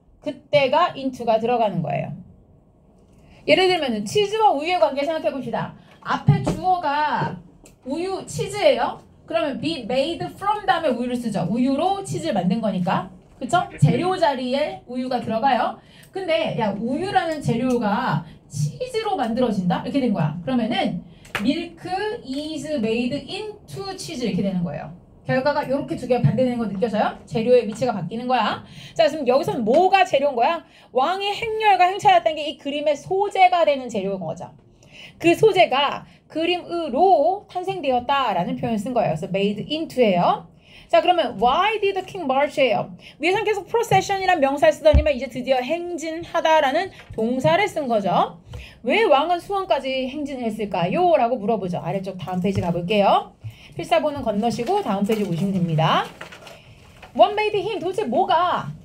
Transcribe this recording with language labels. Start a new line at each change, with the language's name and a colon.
Korean: 그때가 into가 들어가는 거예요. 예를 들면 치즈와 우유의 관계 생각해 봅시다. 앞에 주어가 우유, 치즈예요. 그러면 be made from 다음에 우유를 쓰죠. 우유로 치즈를 만든 거니까. 그쵸? 재료 자리에 우유가 들어가요. 근데 야 우유라는 재료가 치즈로 만들어진다? 이렇게 된 거야. 그러면은
English: milk is made into cheese
Korean: 이렇게 되는 거예요. 결과가 이렇게 두 개가 반대되는 거 느껴져요? 재료의 위치가 바뀌는 거야. 자, 지금 여기서는 뭐가 재료인 거야? 왕의 행렬과 행차였다는 게 이 그림의 소재가 되는 재료인 거죠. 그 소재가 그림으로 탄생되었다라는 표현을 쓴 거예요. 그래서 made into예요. 자, 그러면
English: why did the king march예요?
Korean: 위에선 계속 procession이란 명사를 쓰더니만 이제 드디어 행진하다라는 동사를 쓴 거죠. 왜 왕은 수원까지 행진했을까요? 라고 물어보죠. 아래쪽 다음 페이지 가볼게요. 필사본은 건너시고 다음 페이지 보시면 됩니다.
English: What made him?
Korean: 도대체 뭐가?